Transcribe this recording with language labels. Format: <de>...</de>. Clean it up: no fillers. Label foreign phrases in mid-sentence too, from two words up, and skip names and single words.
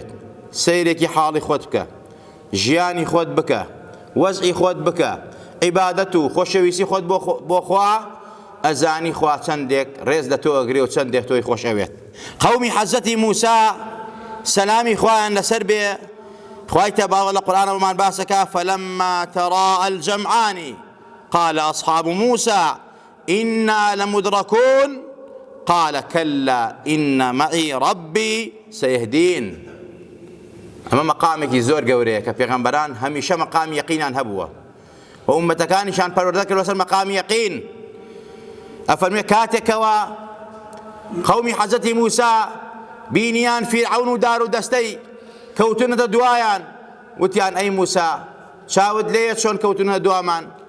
<ckb>سەیرێکی حاڵی خۆت بکە، ژیانی خۆت بکە، وەزعی خۆت بکە، عیبادەت و خۆشەویستی خۆت بۆ خوا، ئەزانی خوا چەندێک ڕێز لە تۆ ئەگرێ و چەندێک تۆی خۆش ئەوێت. قەومی حەزەتی موسا سەلامی خوایان لەسەر بێ، خوای تەبارەک لە قورئانەوەمان باسەکە:</ckb> <ar>فلما تراءى الجمعان قال أصحاب موسى إنا لمدركون قال كلا إن معي ربي سيهدين.</ar> <ckb>ئەمە مەقامێکی زۆر گەورەیە کە پێغەمبەران هەمیشە مەقامی یەقینیان هەبووە و ئومەتەکانیشان پەروەردە کردوە سەر مەقامی یەقین. ئەفەرمێ کاتێکەوە قەومی حەزەتی موسا بینیان فیرعەون و دار و دەستەی کەوتونەتە دوایان، وتیان: ئەی موسا، چاوت لێیە چۆن کەوتونە دوامان؟</ckb>